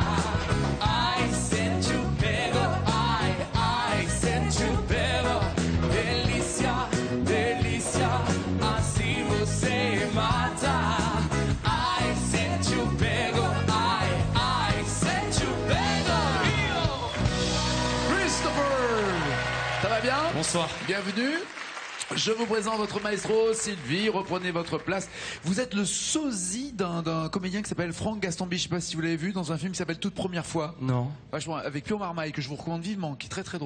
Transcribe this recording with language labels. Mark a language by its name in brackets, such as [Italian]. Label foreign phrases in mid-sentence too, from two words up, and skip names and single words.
[Portuguese] Ai, sente o pego, ai, sente o pego. Delícia, delícia, assim você mata. Ai, sente o pego, ai, sente o pego. [French] Christopher. Ça va bien? Bonsoir. Bienvenue. Je vous présente votre maestro, Sylvie. Reprenez votre place. Vous êtes le sosie d'un comédien qui s'appelle Franck Gastambide. Je ne sais pas si vous l'avez vu dans un film qui s'appelle Toute première fois. Non. Vachement, avec Pio Marmaille, que je vous recommande vivement, qui est très très drôle.